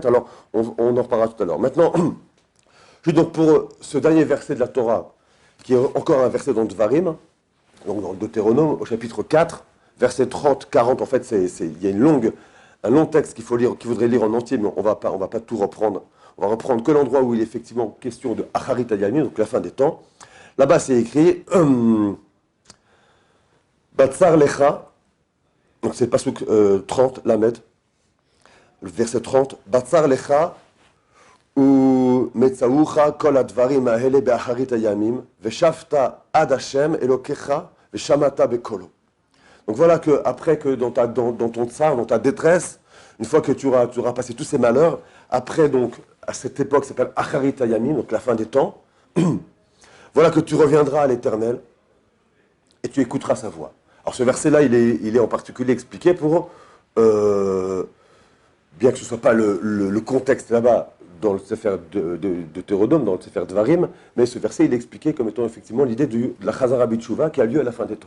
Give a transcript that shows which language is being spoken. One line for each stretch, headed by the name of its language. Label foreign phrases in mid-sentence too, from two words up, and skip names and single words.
French: Alors, on en reparlera tout à l'heure. Maintenant, juste donc pour ce dernier verset de la Torah, qui est encore un verset dans le Dvarim, donc dans le Deutéronome, au chapitre 4, verset 30, 40, en fait, il y a un long texte qu'il faudrait lire en entier, mais on va pas tout reprendre. On va reprendre que l'endroit où il est effectivement question de
Hebrew: אחרית הימים,
French: donc la fin des temps. Là-bas, c'est écrit
Hebrew: בצר לך,
French: donc c'est Pasuk 30, Lamed, le verset 30,
Hebrew: בצר לך, ו מצאוך כל הדברים האלה באחרית הימים, ושבת עד ה' אלהיך, ושמעת בקלו.
French: Donc voilà que après que dans ton tsar, dans ta détresse, une fois que tu auras passé tous ces malheurs, après donc à cette époque qui s'appelle
Hebrew: אחרית הימים,
French: donc la fin des temps, voilà que tu reviendras à l'Éternel et tu écouteras sa voix. Alors ce verset-là, il est en particulier expliqué pour, bien que ce ne soit pas le contexte là-bas dans le Sefer de Thérodome, dans le Sefer Dvarim, mais ce verset, il est expliqué comme étant effectivement l'idée de la
Hebrew: חזרה בתשובה
French: qui a lieu à la fin des temps.